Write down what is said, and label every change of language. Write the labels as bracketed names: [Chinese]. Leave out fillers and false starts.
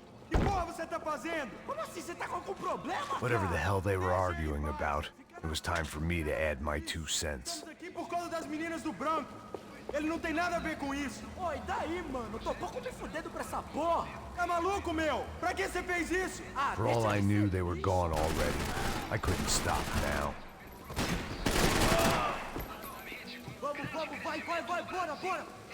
[Portuguese] Que porra você tá fazendo? Como assim? Você tá com algum problema? [English] Whatever the hell they were arguing about, it was time for me to add my 2 cents. [Portuguese] Estamos aqui por causa das meninas do branco. Ele não tem nada a ver com isso. Oi, daí, mano? Tô pouco me fudendo pra essa porra. Tá maluco, meu? Pra que você fez isso? Ah, [English] For all I knew, they were gone already. I couldn't stop now. [Portuguese] Vamos, vai, bora!